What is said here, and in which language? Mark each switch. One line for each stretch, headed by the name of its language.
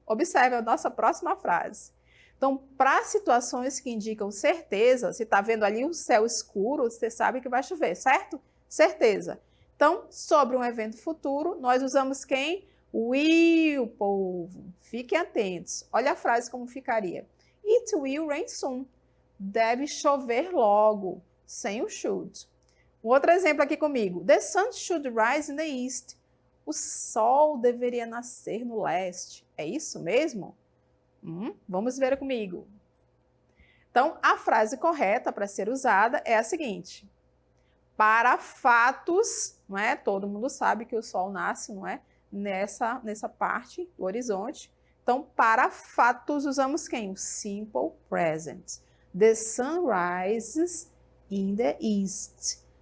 Portuguese: Observe a nossa próxima frase. Então, para situações que indicam certeza, se está vendo ali um céu escuro, você sabe que vai chover, certo? Certeza. Então, sobre um evento futuro, nós usamos quem? Will, povo. Fiquem atentos. Olha a frase como ficaria.
English: It will rain soon.
Portuguese: Deve chover logo, sem o should. Um outro exemplo aqui comigo.
English: The sun should rise in the east.
Portuguese: O sol deveria nascer no leste. É isso mesmo? Vamos ver comigo. Então, a frase correta para ser usada é a seguinte. Para fatos, não é? Todo mundo sabe que o sol nasce, não é? Nessa parte do horizonte. Então, para fatos, usamos quem? O simple present.
English: The sun rises in the east.